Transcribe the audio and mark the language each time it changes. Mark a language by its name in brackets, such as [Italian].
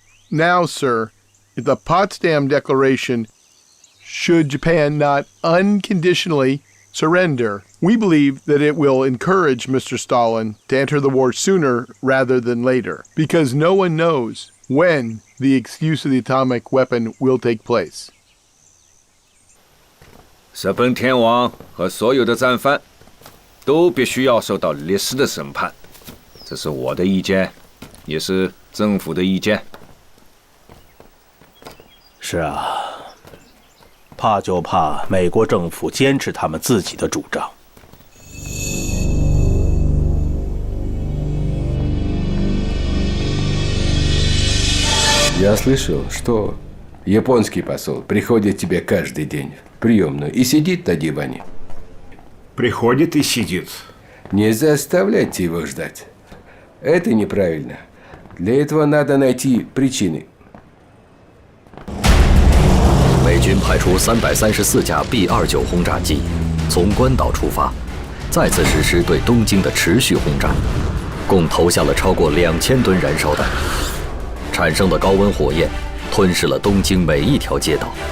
[English] Now, sir, the Potsdam Declaration, should Japan not unconditionally surrender, we believe that it will encourage Mr. Stalin to enter the war sooner rather than later, because no one knows when the excuse of the atomic weapon will take place. [Chinese] 日本天皇和所有的战犯都必须要受到历史的审判，这是我的意见，也是政府的意见。是啊，怕就怕美国政府坚持他们自己的主张。 [Russian] Я слышал, что японский посол приходит тебе каждый день в приемную и сидит на диване. Приходит и сидит. Не заставляйте его ждать. Это неправильно. Для этого надо найти причины. [Chinese] 美军派出334架 B-29轰炸机，从关岛出发，再次实施对东京的持续轰炸，共投下了超过2000吨燃烧弹。产生的高温火焰吞噬了东京每一条街道。